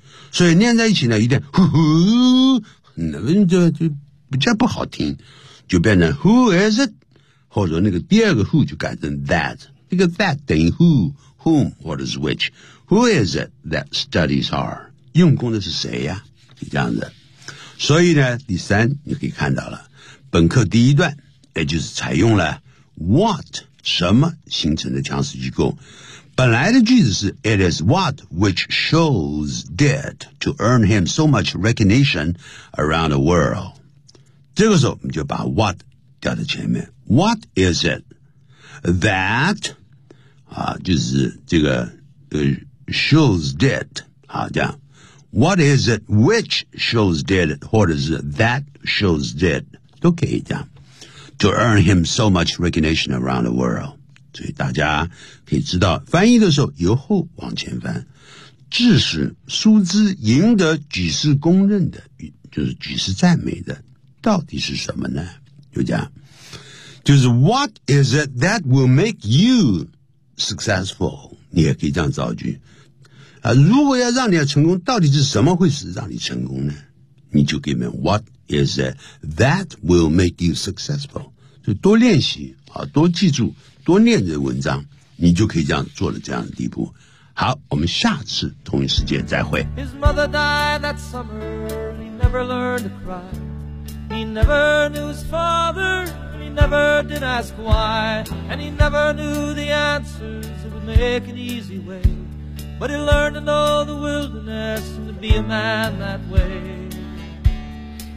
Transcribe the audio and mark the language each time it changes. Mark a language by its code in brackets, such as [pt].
[zh] 所以念在一起呢，有点呼呼，那个就比较不好听，就变成 [en] who is it， [zh] 或者那个第二个 who 就改成 that， 那个 that 等于 who，whom 或者是 which， [en] who is it that studies hard， [zh] 用功的是谁呀？这样子。所以呢，第三你可以看到了，本课第一段也就是采用了 what 什么形成的强势机构。 [en] 本来的句子是 It is what which Scholes did to earn him so much recognition around the world。 [zh] 这个时候我们就把 what 掉在前面。 [en] What is it that [zh] 啊，就是这个Scholes did 啊，这样。 [en] What is it which Scholes did [zh] 或者是 [en] that Scholes did [zh] 都可以这样。 [en] To earn him so much recognition around the world， [zh] 所以大家可以知道，翻译的时候由后往前翻，致使苏兹赢得举世公认的，就是举世赞美的，到底是什么呢？就这样，就是 [en] What is it that will make you successful？ [zh] 你也可以这样造句啊。如果要让你成功，到底是什么会使让你成功呢？你就给他们 [en] What is it that will make you successful？ [zh] 就多练习啊，多记住。多念这文章，你就可以这样做了这样的地步。好，我们下次同一时间再会。 [en] His mother died that summer, he never learned to cry. He never knew his father, he never did ask why. And he never knew the answers, it would make an easy way. But he learned to know the wilderness and to be a man that way.